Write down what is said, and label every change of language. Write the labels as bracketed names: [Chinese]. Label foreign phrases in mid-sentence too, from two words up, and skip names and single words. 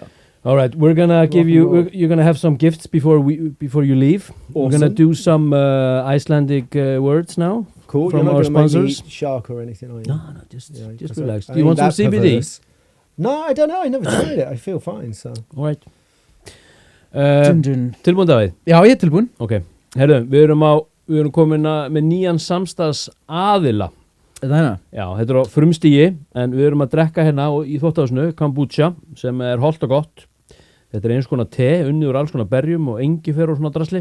[English] All right, we're gonna give you. You're gonna have some gifts before you leave. We're gonna Awesome. do some Icelandic words now. Cool. From You're not our gonna make me sponsors. eat shark or anything, are you? No, just Yeah, just that's relax. okay. Do you want some That CBD? perverse. No, I don't know. I never tried it. I feel fine. So All right. Dun, dun. [Icelandic] Tilbúin Davíð. Já, ég er tilbúin. Ok. Herru, við erum komin með nýjan samstags aðila. Þannig. Já, þetta er á frumstígi, en við erum að drekka hérna í Þvottahúsinu kombucha, sem er hollt og gott. Þetta er eins konar te, unnið úr alls konar berjum og engifer og svona drasli.